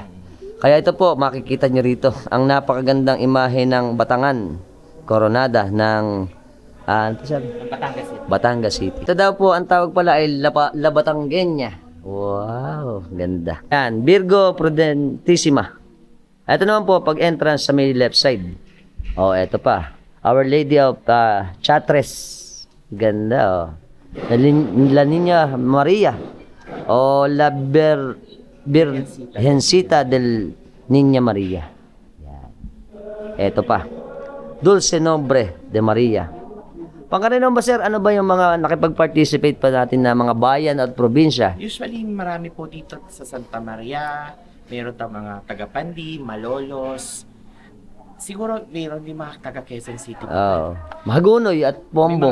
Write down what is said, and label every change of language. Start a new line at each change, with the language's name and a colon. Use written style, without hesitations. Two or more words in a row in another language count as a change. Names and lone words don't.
Filipino: Kaya ito po, makikita nyo rito, ang napakagandang imahe ng Batangan, Coronada ng Batangas City. Ito daw po, ang tawag pala ay La Batangueña. Wow, ganda. Yan, Virgo Prudentissima. Ito naman po, pag entrance sa may left side. Ito pa. Our Lady of Chartres. Ganda, La Niña Maria. La Virgencita del Niña Maria. Yan. Ito pa. Dulce Nombre de Maria. Pangkaraniwan ba, sir, ano ba yung mga nakipag-participate pa natin na mga bayan at probinsya? Usually, marami po dito sa Santa Maria, meron tayong mga taga-Pandi, Malolos, siguro meron din mga taga-Quezon City po. Mahagunoy at Bombong.